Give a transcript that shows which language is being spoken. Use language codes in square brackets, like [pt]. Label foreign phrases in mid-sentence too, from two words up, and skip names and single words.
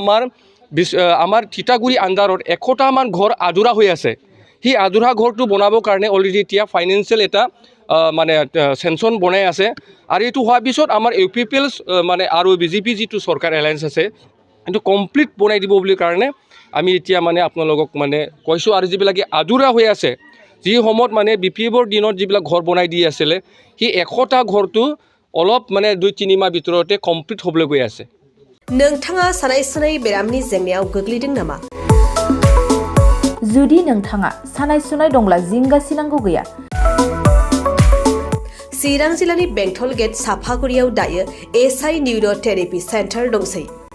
[as] আমাৰ থিতাগুৰি আণ্ডাৰত 100টামান ঘৰ আধৰুৱা হৈ আছে সেই আধৰুৱা ঘৰটো বনাবৰ কাৰণে অলৰেডি এতিয়া ফাইনেন্সিয়েল এটা মানে চেংচন বনাই আছে আৰু এইটো হোৱাৰ পিছত আমাৰ UPPL মানে আৰু BJP যিটো চৰকাৰ এলায়েন্স আছে এইটো কমপ্লিট বনাই দিব বুলি কাৰণে আমি এতিয়া মানে আপোনালোকক মানে কৈছোঁ আৰু যিবিলাকে আধৰুৱা হৈ আছে যি সময়ত মানে BPFৰ দিনত যিবিলাক ঘৰ বনাই দি আছিলে সেই 100টা ঘৰটো অলপ মানে 2-3 মাহ ভিতৰতে কমপ্লিট হ'বলৈ গৈ আছে [brx] नोंथाङा सानाय सुनाय बेरामनि जेंनायाव गोग्लैदों नामा? जुदि नोंथाङा सानाय सुनाय दंब्ला जिंगासिनांगौ गैया चिरां जिल्लानि बेंटल गेट साफागुरियाव दायो SI निउर' थेरापि सेन्टार दंसै